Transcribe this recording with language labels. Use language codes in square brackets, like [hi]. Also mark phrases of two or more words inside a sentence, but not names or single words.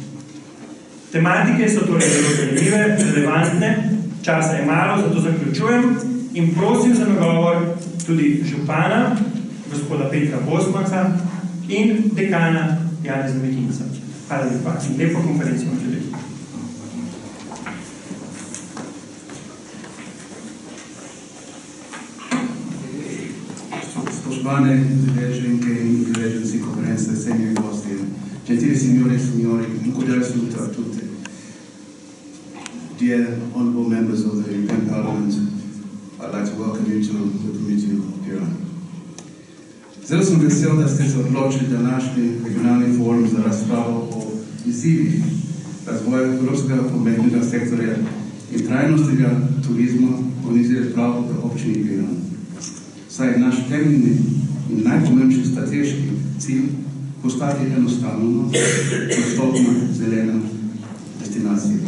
[sl] Tematike so torej zelo zanimive, relevantne, časa je malo, zato zaključujem in prosim za nagovor tudi župana, gospoda Petra Bosmanca in dekana Janeza Mekinca. Hvala lepa in lepo konferenci vam želim. Spoštovane udeleženke in udeleženci konference, cenjeni gosti, [it] gentili signore e signori, un cordiale saluto a tutti. [en] Dear honorable members of the European Parliament, I'd like to welcome you to the committee of Piran. [sl] Zelo sem vesel, da ste se odločili današnji regionalni forum za razpravo o izzivih razvoja evropskega prometnega sektorja in trajnostnega turizma organizirati prav v občini Piran. Saj je naš temeljni in najpomembnejši strateški cilj postati enostavno dostopna zelena destinacija.